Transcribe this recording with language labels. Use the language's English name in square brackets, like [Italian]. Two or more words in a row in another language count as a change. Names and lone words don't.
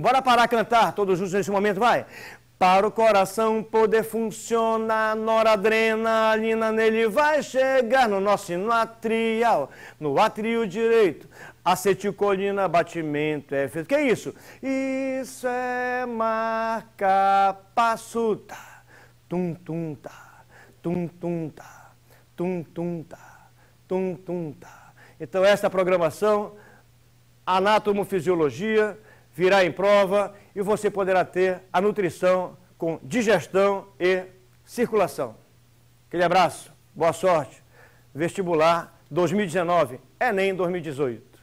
[Portuguese] Bora parar a cantar, todos juntos nesse momento, vai. Para o coração poder funcionar, noradrenalina nele vai chegar no nosso sino atrial, no átrio direito. Acetilcolina, batimento é feito. Que é isso? Isso é marca-passo, tá. Tum-tum-tá. Tum-tum-tá. Tum-tum-tá. Tum, tum, tá. Então, essa programação, anatomofisiologia, virá em prova e você poderá ter a nutrição com digestão e circulação. Aquele abraço, boa sorte. Vestibular 2019, Enem 2018.